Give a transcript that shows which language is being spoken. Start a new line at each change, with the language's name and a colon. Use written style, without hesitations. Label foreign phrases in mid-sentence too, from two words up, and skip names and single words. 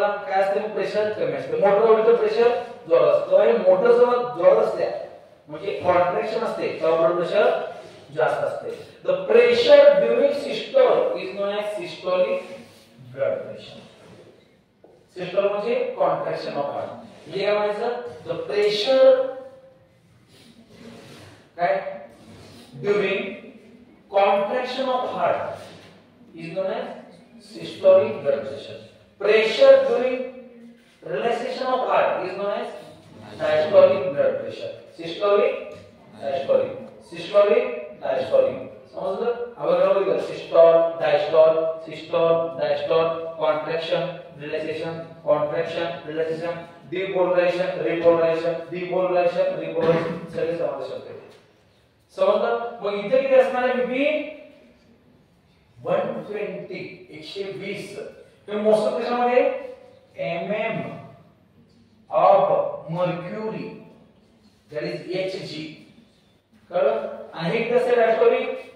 Marathi: काय असते प्रेशर कमी असते मोटर ओढीचं प्रेशर जोरात असतं हे मोटर जेव्हा जोरात असते म्हणजे कॉन्ट्रॅक्शन असते तेव्हा
English: blood pressure
Marathi: जास्त असते
English: the pressure during systole is known as systolic blood pressure
Marathi: सिस्टोल म्हणजे
English: contraction of heart
Marathi: म्हणजे काय म्हणायचं
English: the pressure
Marathi: काय
English: during contraction of heart is known as systolic blood pressure. Pressure during relaxation of heart is known as diastolic blood pressure. Systolic, diastolic. Systolic, diastolic.
Marathi: समजलं? आपण बघूया
English: systole, diastole, systole, diastole, contraction, relaxation, contraction, relaxation, depolarization, repolarization, depolarization, repolarization
Marathi: सगळे समावेश होते. समजलं? मग इथे किती असणार आहे बीपी 120 120 हे मोजतो कशामध्ये
English: mm of mercury that is Hg
Marathi: कळलं आणि हे कसं डायस्टोलिक